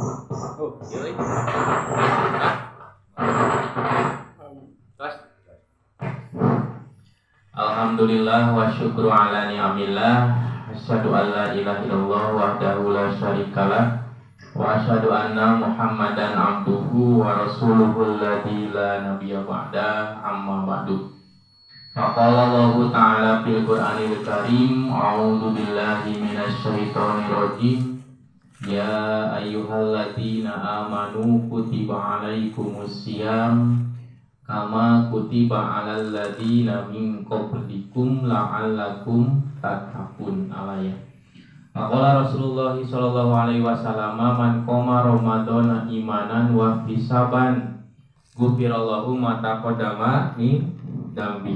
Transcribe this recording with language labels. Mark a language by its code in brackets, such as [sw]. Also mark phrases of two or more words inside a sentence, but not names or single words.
[id] Oh, yoi. Terus. [ar] الحمد لله والشكر على نعم الله. أشهد أن لا إله إلا الله وحده لا شريك له وأشهد أن محمدا عبده ورسوله الذي لا نبي بعده، أما بعد. فقال الله تعالى في القرآن الكريم، أعوذ بالله من الشيطان الرجيم. يا أيها الذين آمنوا كتب عليكم الصيام كما كتب على الذين من قبلكم لعلكم تتقون. Alaya. ما قال رسول الله صلى الله عليه وسلم، من قام رمضان إيمانا واحتسابا غفر الله ما تقدم من ذنبه.